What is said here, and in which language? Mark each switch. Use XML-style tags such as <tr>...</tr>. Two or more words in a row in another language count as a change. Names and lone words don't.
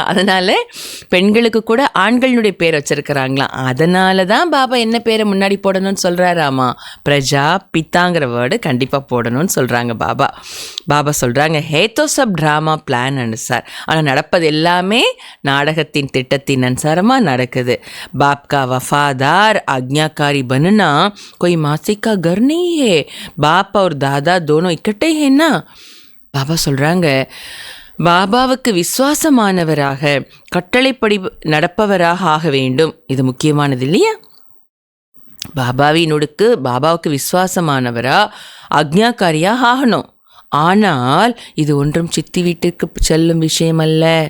<ta>அதனால் பெண்களுக்கு கூட ஆண்களுடைய பேர் வச்சுருக்கிறாங்களாம். அதனால தான் பாபா என்ன பேரை முன்னாடி போடணும்னு சொல்கிறாராமா? பிரஜா பித்தாங்கிற வேர்டு கண்டிப்பாக போடணும்னு சொல்கிறாங்க பாபா. பாபா சொல்கிறாங்க</ta> <hi>है तो सब ड्रामा प्लान अनुसार,</hi> <ta>ஆனால் நடப்பது எல்லாமே நாடகத்தின் திட்டத்தின் अनुसारமாக நடக்குது.</ta> <hi>बाप का वफादार आज्ञाकारी बनना कोई मासी का घर नहीं है, बाप और दादा दोनों इकट्ठे हैं ना.</hi> <ta>பாபா சொல்கிறாங்க பாபாவுக்கு விசுவாசமானவராக கட்டளைப்படி நடப்பவராக ஆக வேண்டும். இது முக்கியமானது இல்லையா? பாபாவுக்கு விசுவாசமானவரா ஆக்ஞாக்காரியாக ஆகணும். ஆனால் இது ஒன்றும் சித்தி வீட்டுக்கு செல்லும் விஷயம் அல்ல.</ta>